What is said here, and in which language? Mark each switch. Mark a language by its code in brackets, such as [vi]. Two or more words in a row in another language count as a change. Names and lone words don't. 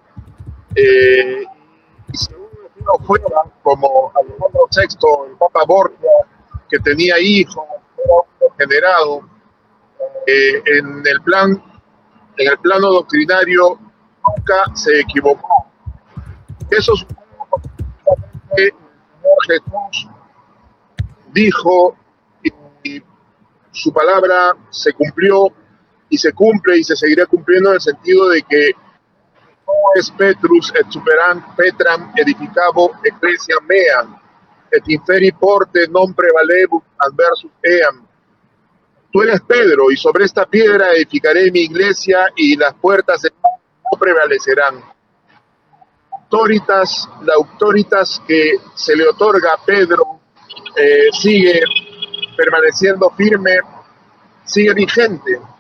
[es] Si uno fuera como Alejandro VI, el Papa Borgia, que tenía hijos, era generado, en el plano doctrinario nunca se equivocó. Eso es que el Señor Jesús dijo, y su palabra se cumplió y se cumple y se seguirá cumpliendo, en el sentido de que [la] es Petrus et superant Petram edificabo ecclesiam meam, et inferi porte non prevalebut adversus eam. [es] Tú eres Pedro, y sobre esta piedra edificaré mi iglesia, y las puertas no prevalecerán. La autoritas que se le otorga a Pedro sigue permaneciendo firme, sigue vigente.